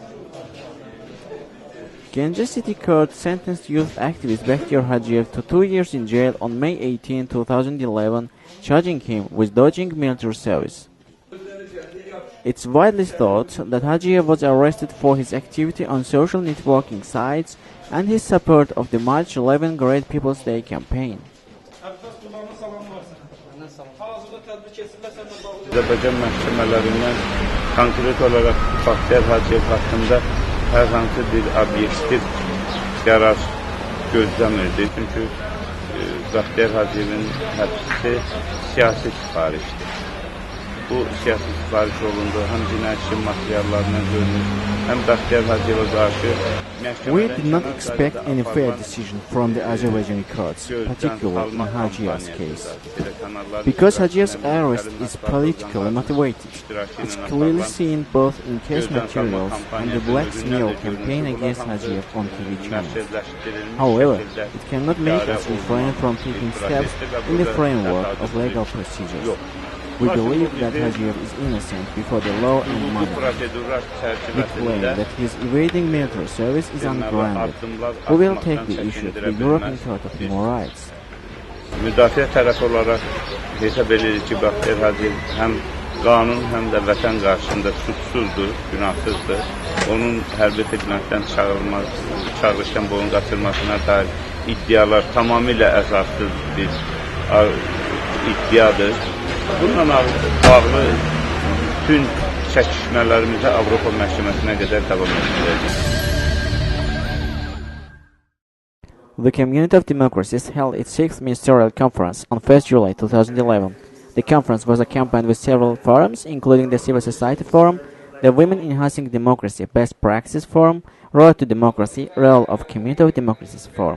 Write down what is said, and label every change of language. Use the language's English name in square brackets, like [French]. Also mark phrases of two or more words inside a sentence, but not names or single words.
[English] Ganja City Court sentenced youth activist Bakhtiar Hajiyev to 2 years in jail on May 18, 2011, charging him with dodging military service. It's widely thought that Hajiyev was arrested for his activity on social networking sites and his support of the March 11 Great People's Day campaign. [Azerbaijani] Azərbaycan məhkəmələrindən konkret olaraq Bakhtiar Haciyev haqqında hər hansı bir obyektiv qərar gözləmirdi. Çünki Bakhtiar Haciyevin həbsi siyasi sifarişdir. Bu siyasi sifariş olundu, həm cinayət işi materiallarından görünür, həm Bakhtiar Haciyevə qarşı. [English] We did not expect any fair decision from the Azerbaijani courts, particularly in Hajiyev's case. Because Hajiyev's arrest is politically motivated, it's clearly seen both in case materials and the black smear campaign against Hajiyev on TV channels. However, it cannot make us refrain from taking steps in the framework of legal procedures. We believe that Hajiyev is innocent before the law and money. We claim that his evading military service is ungrounded. We will take the issue to the European Court of Human Rights. [Azerbaijani] Müdafiə tərəfi olaraq hesab edirik ki, Bakhtiar Haciyev həm qanun, həm də vətən qarşısında suçsuzdur, günahsızdır. Onun hərbi xidmətdən çağırışdan boyun qaçırmasına dair iddialar tamamilə əsassız bir iddiadır. Bununla bağlı bütün çəkişmələrimizi Avropa məhkəməsinə qədər davam etdirəcəyik. [English] The Community of Democracies held its 6th Ministerial Conference on 1st July 2011. The conference was accompanied with several forums, including the Civil Society Forum, the Women Enhancing Democracy Best Practices Forum, Road to Democracy, Role of Community of Democracies Forum.